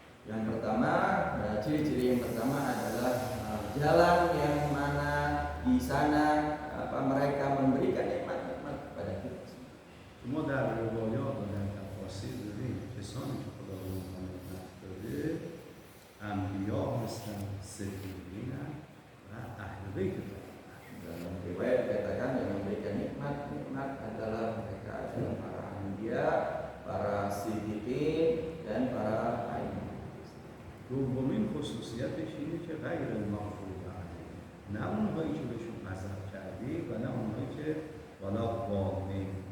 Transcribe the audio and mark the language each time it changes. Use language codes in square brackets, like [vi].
[id] Yang pertama, ciri-ciri yang pertama adalah jalan yang mana di sana mereka memberikan nikmat-nikmat kepada kita. [fa] ما در روایات و در تفاسیر دیدیم کسانی که خدا به اونها نعمت داده انبیا هستند، صدیقین و اهل بیت. [id] Dalam riwayat dikatakan yang memberikan nikmat adalah mereka adalah para anbiya, para siddiqin dan para a'immah. [fa] دومین خصوصیتش اینه که [ar] غیر المغضوب علیهم [fa] نه اونهایی که بهشون غضب کردی و نه اونهایی که [ar] ولا ضالین.